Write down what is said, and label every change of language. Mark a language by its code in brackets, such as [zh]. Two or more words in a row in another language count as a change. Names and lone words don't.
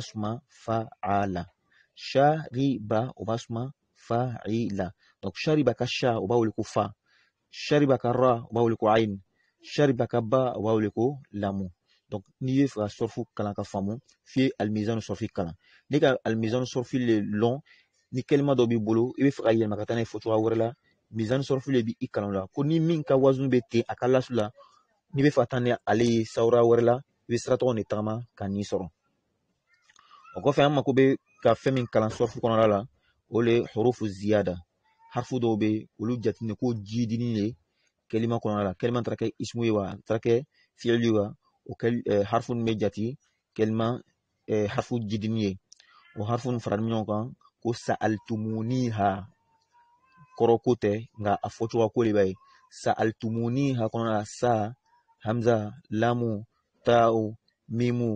[ar] ثم فعل شرب [bm] o b'a [ar] ثم فعل [bm] donc shariba ka sha o b'a wele ko fa shariba ka ra o b'a wele ko ayn shariba ka ba o b'a wele ko lamu donc n'i ye fɛ ka sɔrfu kalan ka faamu f'i ye [ar] الميزان الصرفي [bm] kalan n'i ka [ar] الميزان الصرفي [bm] le lɔn ni kɛlima dɔ b'i bolo i bɛ fɛ ka yɛlɛma ka taa n'a ye fɔ cogoya wɛrɛ la [ar] ميزان صرفي [bm] le b'i kalan la ko ni min ka wazunu bɛ ten a ka lasu la n'i bɛ fɛ ka taa ni ale ye sawura wɛrɛ la i bɛ siratɔgɔ de tagama ka n'i sɔrɔ o kɔfɛ an mako bɛ ka fɛn min kalan sɔrfu kɔnɔna la o le [ar] حروف زيادة [bm] harfu dɔw bɛ olu jateminɛ ko jidini le kɛlima kɔnɔna la kɛlima taara kɛ ismu ye wa a taara kɛ fi'ili ye wa o harfu min bɛ jati kɛlima harfu jidini ye o harfu nin faralen ɲɔgɔn kan ko sa'altumuniha kɔrɔ ko tɛ nka a fɔcogoya ko de b'a ye sa'altumuniha kɔnɔna la sa hamza lamu ta'u mimu